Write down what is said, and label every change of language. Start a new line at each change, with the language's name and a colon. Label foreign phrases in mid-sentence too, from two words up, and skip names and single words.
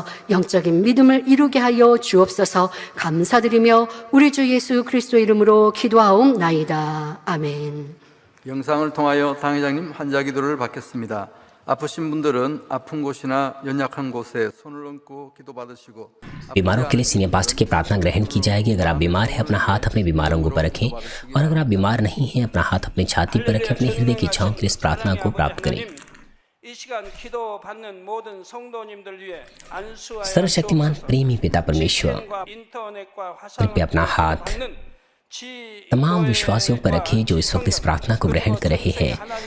Korean: 영적인 믿음을 이루게 하여 주옵소서. 감사드리며 우리 주 예수 그리스도 이름으로 기도하옵나이다. 아멘. 영상을 통하여 당회장님 환자 기도를 받겠습니다. 아프신 분들은 아픈 곳이나 연약한 곳에 손을 얹고 기도받으시고
Hindi: बीमारों के लिए सीनियर पास्टर की प्रार्थना ग्रहण की जाएगी। अगर आप बीमार हैं अपना हाथ अपने बीमार अंगों पर रखें, और अगर आप बीमार नहीं हैं अपना हाथ अपनी छाती पर रखें। अपने हृदय की इच्छाओं के लिए इस प्रार्थना को प्राप्त करें। सर्वशक्तिमान प्रेमी पिता परमेश्वर, कृपया अपना हाथ तमाम विश्वासियों पर रखें जो इस वक्त इस प्रार्थना को ग्रहण कर रहे हैं।